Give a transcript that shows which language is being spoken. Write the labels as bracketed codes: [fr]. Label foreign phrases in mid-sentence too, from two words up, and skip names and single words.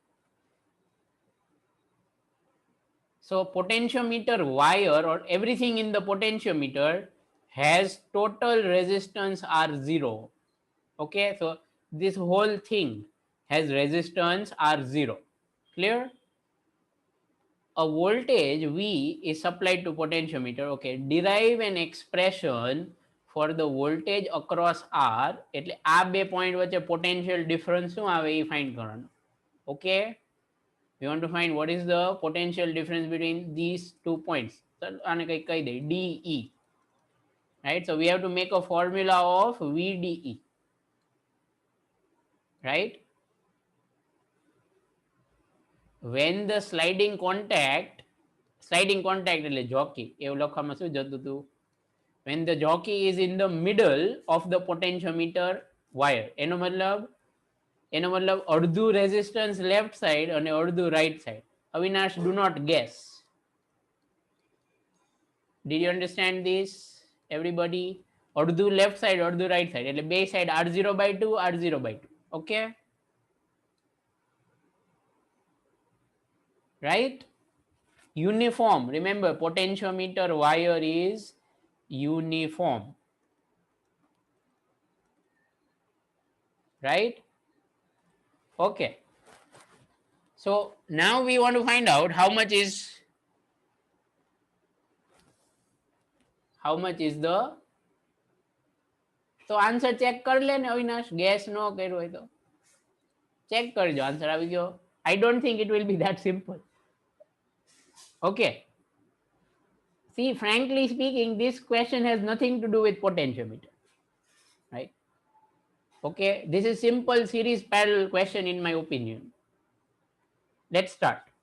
[en] So potentiometer wire or everything in the potentiometer has total resistance R0. Okay, so this whole thing has resistance R0. Clear? A voltage V is supplied to potentiometer. Okay, derive an expression for the voltage across R. [gu] એટલે આ બે પોઈન્ટ વચ્ચે [en] potential difference [gu] શું આવે એ find કરવાનું. [en] Okay, we want to find what is the potential difference between these 2 points. [gu] આને કંઈક કહી દે, DE. [en] Right, so we have to make a formula of VDE. Right, when the sliding contact [gu] એટલે jockey, એવું લખવામાં શું જતું હતું? [en] When the jockey is in the middle of the potentiometer wire, [gu] એનો મતલબ અડધું resistance [en] left side [gu] અને અડધું [en] right side. Avinash, do not guess. Did you understand this, everybody? [gu] અડધું [en] left side, [gu] અડધું [en] right side, [gu] એટલે બે side R0/2, R0/2. [en] Okay, right? Uniform, remember potentiometer wire is uniform, right? Okay, So now we want to find out how much is the, [gu] તો આન્સર ચેક કરી લે ને અવિનાશ, ગેસ નો કર્યો હોય તો ચેક કરજો, આન્સર આવી ગયો. [en] I don't think it will be that simple. Okay. See, frankly speaking, this question has nothing to do with potentiometer, right? Okay, this is simple series parallel question in my opinion. Let's start.